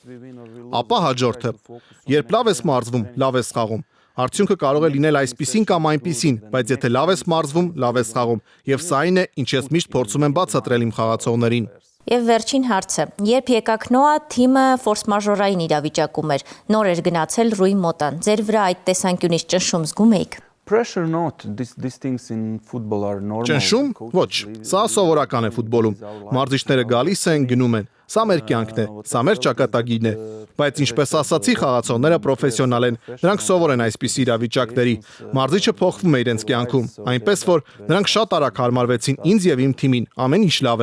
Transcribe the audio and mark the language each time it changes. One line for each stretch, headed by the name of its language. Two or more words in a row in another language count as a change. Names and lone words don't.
Armenian: Ապա հաջորդը։ Երբ լավ ես մարզվում, լավ ես խաղում։ Արդյունքը կարող է լինել այսպիսին կամ այնպիսին, բայց եթե լավ ես մարզվում, լավ ես խաղում, եւ սա այն է, ինչ ես միշտ փորձում եմ բացատրել իմ խաղացողներին։ Եվ վերջին հարցը. երբ եկաք Նոա, թիմը ֆորս մաժորային իրավիճակում էր, նոր էր գնացել Ռուի Մոտան։ Ձեր վրա այդ տեսանկյունից ճնշում զգում էիք։
English: Pressure not. These things in football are normal.
Armenian: Ճնշում, ոչ, սա սովորական է ֆուտբոլում։ Մարզիչները գալիս են, գնում են։ Սա մեր կյանքն է, սա մեր ճակատագիրն է։ Բայց ինչպես ասացի, խաղացողները պրոֆեսիոնալ են։ Նրանք սովոր են այսպիսի իրավիճակների։ Մարզիչը փոխվում է իրենց կյանքում, այնպես որ նրանք շատ արագ հարմարվեցին ինձ եւ իմ թիմին։ Ամեն ինչ լավ է։